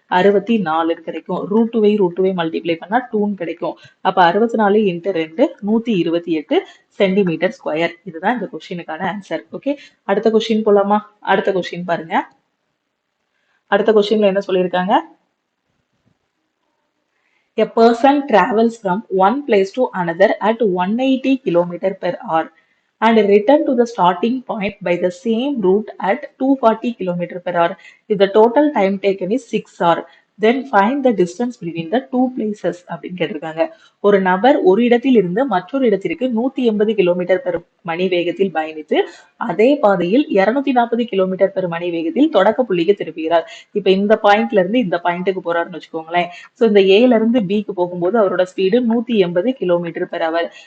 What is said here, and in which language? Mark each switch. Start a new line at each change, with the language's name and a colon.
Tamil: 64 கிடைக்கும். √2 மல்டிப்ளை பண்ணா 2 கிடைக்கும். அப்ப 64 × 2 128 சென்டிமீட்டர் ஸ்கொயர். இதுதான் இந்த கொஸ்டினுக்கான ஆன்சர். ஓகே, அடுத்த கொஸ்டின் போலாமா? அடுத்த கொஸ்டின் பாருங்க. அடுத்த கொஸ்டின்ல என்ன சொல்லியிருக்காங்க?
English: A person travels from one place to another at 180 km/h and return to the starting point by the same route at 240 km/h. If the total time taken is 6 hours, then find the distance between the two places
Tamil: அப்படின்னு கேட்டிருக்காங்க. ஒரு நபர் ஒரு இடத்தில் இருந்து மற்றொரு இடத்திற்கு 180 kilometre per மணி வேகத்தில் பயணித்து அதே பாதையில் 240 கிலோமீட்டர் பெர் மணி வேகத்தில் தொடக்க புள்ளிக்கு திருப்புகிறார். இப்ப இந்த பாயிண்ட்ல இருந்து இந்த பாயிண்ட்டுக்கு போறாருன்னு வச்சுக்கோங்களேன். சோ இந்த ஏல இருந்து பிக்கு போகும்போது அவரோட ஸ்பீடு 180 கிலோமீட்டர் பெர் அவர்.